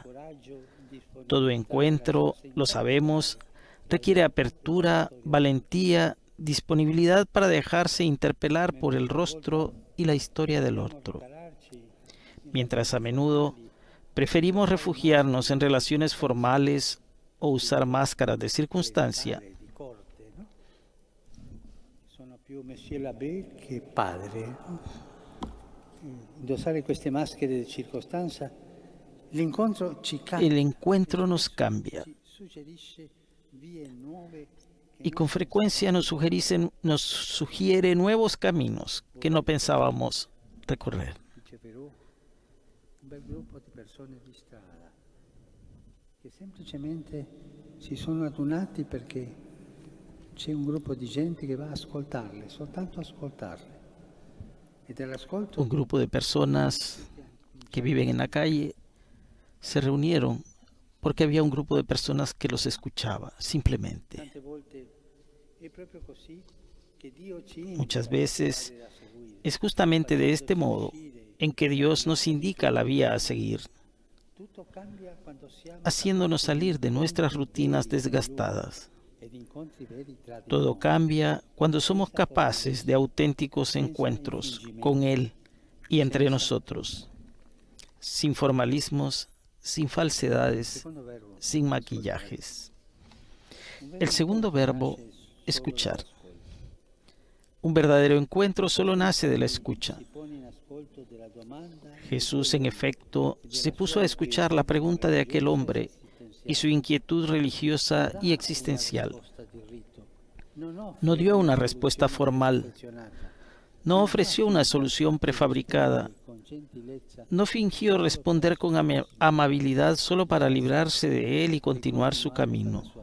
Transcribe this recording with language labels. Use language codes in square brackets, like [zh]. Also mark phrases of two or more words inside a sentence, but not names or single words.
[es] Todo encuentro, lo sabemos, requiere apertura, valentía, disponibilidad para dejarse interpelar por el rostro y la historia del otro. Mientras a menudo preferimos refugiarnos en relaciones formales o usar máscaras de circunstancia, [it] più [fr] Monsieur l'abbé [it] che padre. Indossare queste maschere di circostanza, l'incontro ci cambia. [es] el encuentro nos cambia [it] Suggerisce vie nuove [es] y con frecuencia nos sugiere nuevos caminos que no pensábamos recorrer. [it] dice Perù, un bel gruppo di persone di strada che semplicemente si sono adunati perché c'è un gruppo di gente che va a ascoltarle, soltanto ascoltarle. E dell'ascolto [es] Un grupo de personas que viven en la calle se reunieron porque había un grupo de personas que los escuchaba, simplemente. [it] tante volte è proprio così che Dio ci [es] Muchas [it] indica [es] veces [it] da seguire. [es] es justamente de este modo en que Dios nos indica la vía a seguir, [it] Tutto cambia quando siamo [es] haciéndonos salir de nuestras rutinas desgastadas. [it] ed incontri veri tra di [es] Todo cambia cuando somos capaces de auténticos encuentros con Él y entre nosotros, sin formalismos, sin falsedades, [it] secondo verbo. [es] sin maquillajes. [it] Un [es] El [it] vero [es] segundo [it] incontro [es] verbo, [it] nasce solo [es] escuchar. [it] dall'ascolto. [es] Un verdadero encuentro solo nace de la escucha. [it] Si pone in ascolto della domanda [es] Jesús, en efecto, se puso a escuchar la pregunta de aquel hombre y su inquietud religiosa y existencial. No dio una respuesta formal, no ofreció una solución prefabicada, no fingió responder con amabilidad solo para librarse de él y continuar su camino.